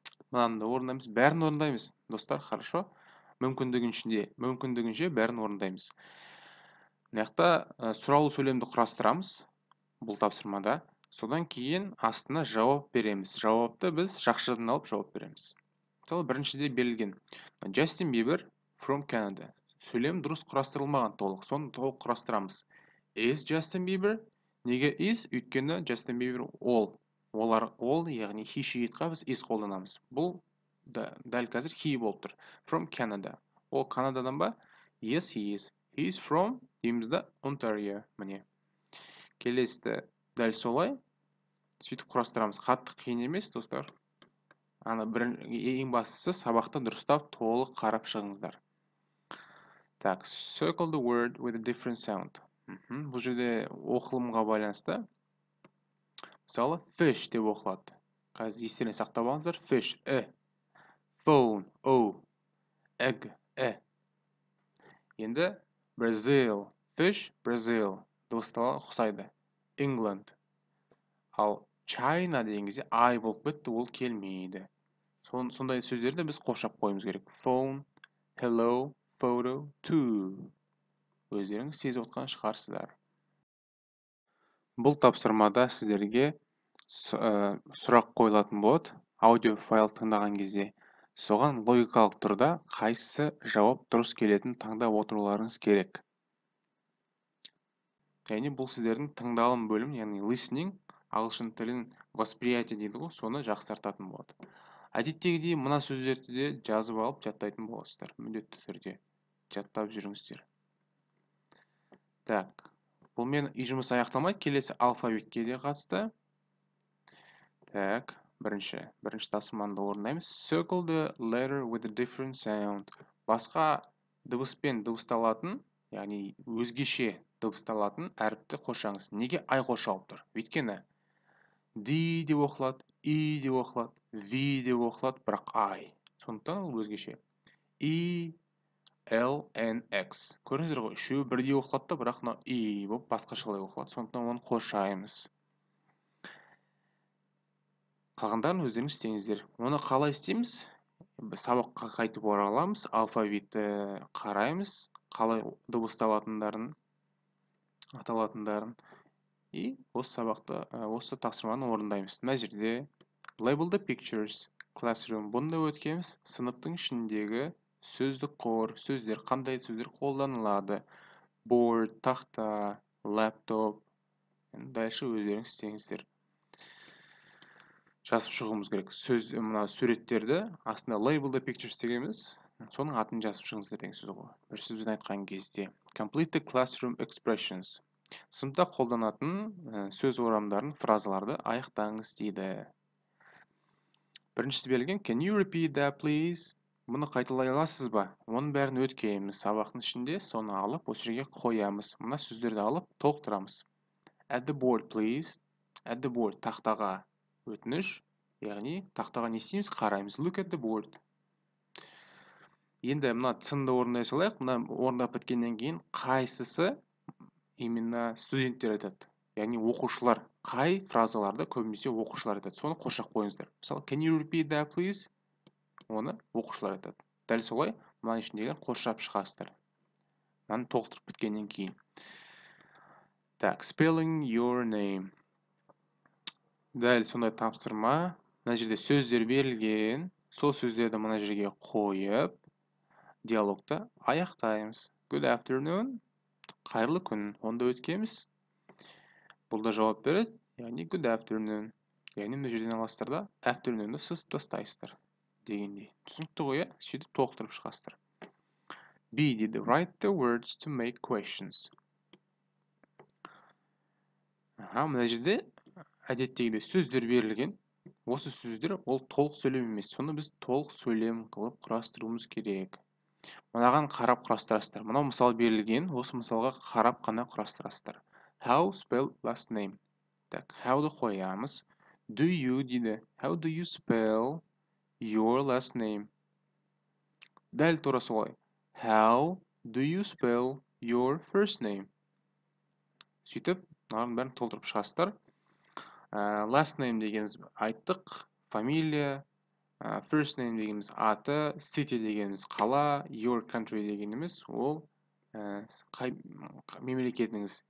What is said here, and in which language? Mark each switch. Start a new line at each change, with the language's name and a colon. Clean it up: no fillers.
Kazakh: Мынаны орындаймыз, бәрін орындаймыз, достар,
Russian: хорошо?
Kazakh: Мүмкіндігінше бәрін орындаймыз. Мынақта сұраулы сөйлемді құрастырамыз бұл тапсырмада. Содан кейін астына жауап береміз. Жауапты біз жақшадан алып жауап береміз. Мысалы, біріншіде берілген Justin Bieber
English: from Canada.
Kazakh: Сөйлем дұрыс құрастырылмаған толық. Соны толық құрастырамыз.
English: Is Justin Bieber?
Kazakh: Неге
English: is?
Kazakh: Өйткені Justin Bieber ол. Ол, яғни he, she, itқа біз is қолданамыз. Бұл дәл қазір he болып тұр.
English: From Canada.
Kazakh: Ол Канададан ба?
English: Yes, he is. He is from,
Kazakh: дейміз да,
English: Ontario.
Kazakh: Міне. Келесті дәл солай. Сөйтіп құрастырамыз. Қатты қиын емес, достар. Ең бастысы сабақты дұрыстап толық қарап шығыңыздар.
Russian: Так,
English: circle the word with a different sound.
Kazakh: Бұл жерде оқылымға байланысты. Мысалы, fish деп оқылады. Қазір естеріне сақтап алыңыздар. Fish, phone, egg, Енді Brazil, fish, Brazil. Дыбысталған ұқсайды. England. Ал China деген кезде I болып кетті, ол келмейді. Сондай сөздерді біз қосып қоюымыз керек. Phone, hello, photo, two. Өздеріңіз сезіп отқан шығарсыздар. Бұл тапсырмада сіздерге сұрақ қойылатын болады. Аудио файл тыңдаған кезде соған логикалық тұрда қайсысы жауап дұрыс келетінін таңдап отыруларыңыз керек. Яғни бұл сіздердің тыңдалым бөлім, яғни listening, ағылшын тілін
Russian: восприятие
Kazakh: дейді ғой, соны жақсартатын болады. Әдеттегідей мына сөздерді де жазып алып жаттайтын боласыздар. Міндетті түрде жаттап жүріңіздер.
Russian: Так,
Kazakh: бұл мен үй жұмысы аяқталмайды, келесі алфавитке де қатысты. Так, бірінші тапсырманы орындаймыз.
English: Circle the letter with a different sound.
Kazakh: Басқа дыбыспен дыбысталатын, яғни өзгеше дыбысталатын әріпті қосаңыз. Неге ай қосылып тұр? Өйткені D деп оқылады, I деп оқылады, V деп оқылады, бірақ ай. Сондықтан ол өзгеше. I, L, N, X. Көріңіздер ғой, үшеуі бірдей оқылады да, бірақ мына I болып басқашалай оқылады. Сондықтан оны қосаймыз. Қалғандарын өздеріңіз істеңіздер. Оны қалай істейміз? Сабаққа қайтып ораламыз, алфавитті қараймыз, қалай дыбысталатындарын, аталатындарын. И осы сабақты, осы тапсырманы орындаймыз. Мына жерде
English: label the pictures, classroom.
Kazakh: Бұнда өткеніміз сыныптың ішіндегі сөздік қор, сөздер, қандай сөздер қолданылады.
English: Board,
Kazakh: тақта,
English: laptop.
Russian: Дальше
Kazakh: өздеріңіз істеңіздер. Жазып шығуымыз керек. Мына суреттерді астында
English: label the pictures
Kazakh: дегеніміз, соның атын жазып шығыңыздар деген сөз ғой. Бір сөзбен айтқан кезде.
English: Complete the classroom expressions.
Kazakh: Сыныпта қолданатын сөз орамдарын, фразаларды аяқтаңыз дейді. Біріншісі берілген,
English: can you repeat that please?
Kazakh: Мұны қайталай аласыз ба? Оның бәрін өткеніміз сабақтың ішінде, соны алып, осы жерге қоямыз. Мына сөздерді алып, толықтырамыз.
English: At the board, please. At the board,
Kazakh: тақтаға өтініш, яғни тақтаға не істейміз? Қараймыз.
English: Look at the board.
Kazakh: Енді мына цынды орындай салайық. Мына орындап біткеннен кейін қайсысы
Russian: именно
Kazakh: студенттер айтады. Яғни оқушылар. Қай фразаларды көбінесе оқушылар айтады. Соны қосақ қойыңыздар. Мысалы,
English: can you repeat that please?
Kazakh: Оны оқушылар айтады. Дәл солай, мына ішіндегі қосшап шығасыздар. Мынаны толықтырып біткеннен кейін.
Russian: Так,
English: spelling your name.
Kazakh: Дәл сондай тапсырма. Мына жерде сөздер берілген. Сол сөздерді мына жерге қойып, диалогты аяқтаймыз.
English: Good afternoon.
Kazakh: Қайырлы күн. Онда өткеніміз. Бұл да жауап береді. Яғни
English: good afternoon.
Kazakh: Яғни мына жерден аласыздар да afternoon-ды сызып тастайсыздар. Дегендей. Түсінікті ғой, сөйтіп толықтырып шығасыздар. B дейді.
English: Write the words to make questions.
Kazakh: Мына жерде әдеттегідей сөздер берілген. Осы сөздер ол толық сөйлем емес. Соны біз толық сөйлем қылып құрастыруымыз керек. Мынаған қарап құрастырасыздар. Мынау мысал берілген. Осы мысалға қарап қана құрастырасыздар.
English: How spell last name.
Russian: Так,
Kazakh: how'ды қоямыз. Do you дейді.
English: How do you spell your last name?
Kazakh: Дәл тура солай.
English: How do you spell your first name?
Kazakh: Сөйтіп, мынаның бәрін толтырып шығасыздар. Last name дегеніміз айттық, фамилия, first name дегеніміз аты, city дегеніміз қала, your country дегеніміз ол қай мемлекетіңіз.